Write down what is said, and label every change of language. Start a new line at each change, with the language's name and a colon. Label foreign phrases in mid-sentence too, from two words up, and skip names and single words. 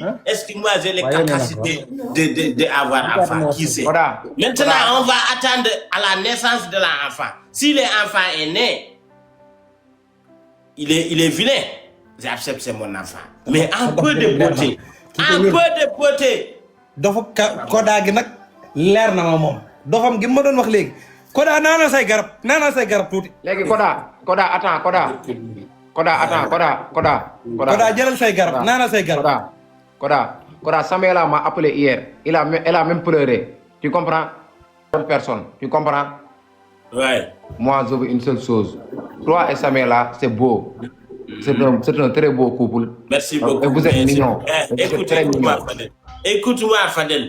French: Est-ce que moi, j'ai les capacités d'avoir enfant? Qui sait? Maintenant, on va attendre à la naissance de l'enfant. Si l'enfant est né, il est vilain. J'accepte, c'est mon enfant. Mais un peu de beauté. Un peu de beauté.
Wolof: Koda gi nak leer na ma mom dofam gi ma doon wax léegi Koda nana say garab tuuti léegi Koda attends Koda jëlal say garab nana say garab
French: Koda Samuela m'a appelé hier elle a même pleuré, tu comprends? Une personne, tu comprends? Ouais. Moi je veux une seule chose, toi et Samuela c'est beau, c'est un très beau couple. Merci beaucoup. Et vous êtes mignons. Écoute-moi, Fadel.